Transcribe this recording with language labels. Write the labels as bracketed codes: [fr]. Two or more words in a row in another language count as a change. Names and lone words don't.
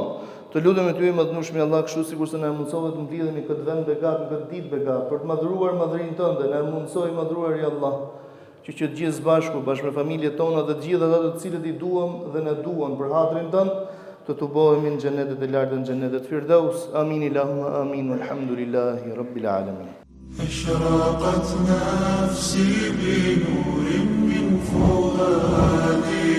[sq] Të lutemi ty i madhnueshmi Allah, kështu sikurse na mundsove të mblidhemi këtë vend begat, në këtë ditë begat, për të madhruar madhrinë tënde, na mundsoj madhruar i Allah, që të gjithë bashku, bashkë me familjet tona dhe të gjithë ata të cilët i duam dhe na duan për hatrin tënd, të tubohemi në xhenetet e larta, në xhenetet Firdaus. [ar] آمين اللهم آمين، والحمد لله رب العالمين. أشرقت نفسي بنور من فؤادي